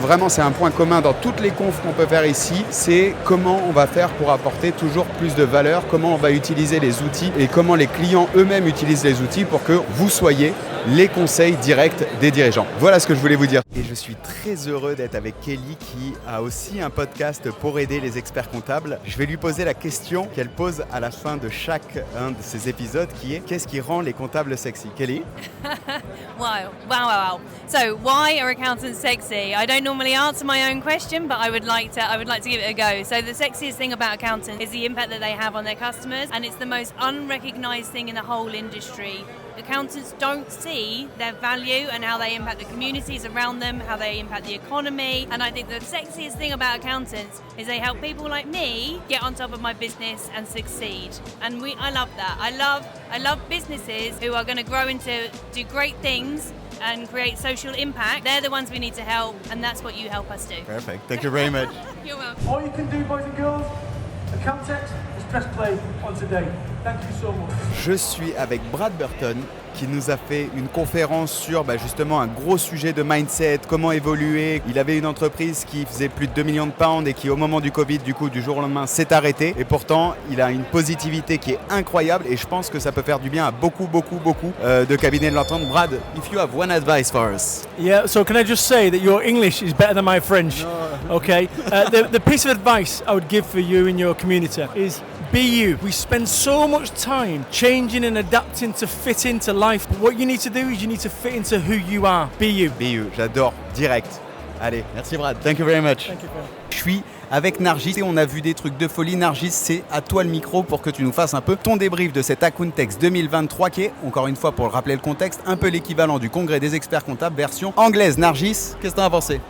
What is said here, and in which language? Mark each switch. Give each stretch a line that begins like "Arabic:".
French: Vraiment, c'est un point commun dans toutes les confs qu'on peut faire ici, c'est comment on va faire pour apporter toujours plus de valeur, comment on va utiliser les outils et comment les clients eux-mêmes utilisent les outils pour que vous soyez les conseils directs des dirigeants. Voilà ce que je voulais vous dire. Et je suis très heureux d'être avec Kelly qui a aussi un podcast pour aider les experts comptables. Je vais lui poser la question qu'elle pose à la fin de chacun de ces épisodes qui est: qu'est-ce qui rend les comptables sexy? Kelly?
English: Wow. So, why are accountants sexy? I don't normally answer my own question, but I would like to give it a go. So, the sexiest thing about accountants is the impact that they have on their customers, and it's the most unrecognized thing in the whole industry. Accountants don't see their value and how they impact the communities around them, how they impact the economy. And I think the sexiest thing about accountants is they help people like me get on top of my business and succeed. And I love that. I love businesses who are going to grow into do great things and create social impact. They're the ones we need to help, and that's what you help us do. Perfect. Thank you very much. You're welcome. All you can do, boys and girls, Accountex, is press play on today. Thank you so much.
French: Je suis avec Brad Burton qui nous a fait une conférence sur justement un gros sujet de mindset, comment évoluer. Il avait une entreprise qui faisait plus de 2 millions de pounds et qui au moment du Covid, du jour au lendemain, s'est arrêtée. Et pourtant, il a une positivité qui est incroyable et je pense que ça peut faire du bien à beaucoup de cabinets de l'entendre.
English: Brad, if you have one advice for us. Yeah, so can I just say that your English is better than my French? No. Okay. The piece of advice I would give for you in your community is be you. We spend so much time changing and adapting to fit into life. But what you need to do is you need to fit into who you are. Be you. Be you.
French: J'adore. Direct. Allez, merci Brad.
English: Thank you very much. Thank you, Brad.
French: Je suis avec Nargis et on a vu des trucs de folie. Nargis, c'est à toi le micro pour que tu nous fasses un peu ton débrief de cet Accountex 2023 qui est, encore une fois pour rappeler le contexte, un peu l'équivalent du congrès des experts comptables version anglaise. Nargis, qu'est-ce que t'en as pensé?